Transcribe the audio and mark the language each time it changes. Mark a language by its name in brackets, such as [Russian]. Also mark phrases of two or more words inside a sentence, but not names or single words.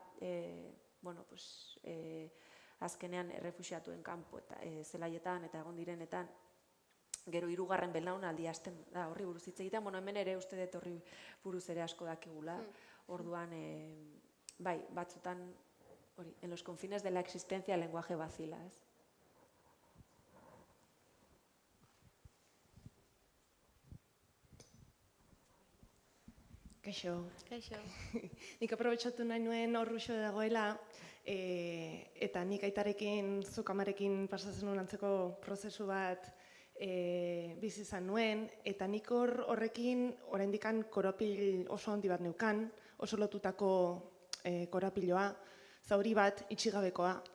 [Basque] azkenean errefuxiatuen kanpo eta zelaietan eta egon direnetan, gero hirugarren belaunaldia hasten da horri buruz hitz egiten, hemen ere uste dut horri buruz ere asko dakigula, orduan, bai, batzutan, hori, [Spanish] en los confines de la existencia el lenguaje vacila, [Basque] ez? Kaixo. Kaixo. Nik aprobetxatu nahi nuen horruxo dagoela, eta nik aitarekin, zuk amarekin pasatzen nuen antzeko prozesu bat bizi izan nuen, eta nik horrekin oraindikan koropil oso handi bat neukan, oso lotutako korapiloa, zauri bat itxigabekoa.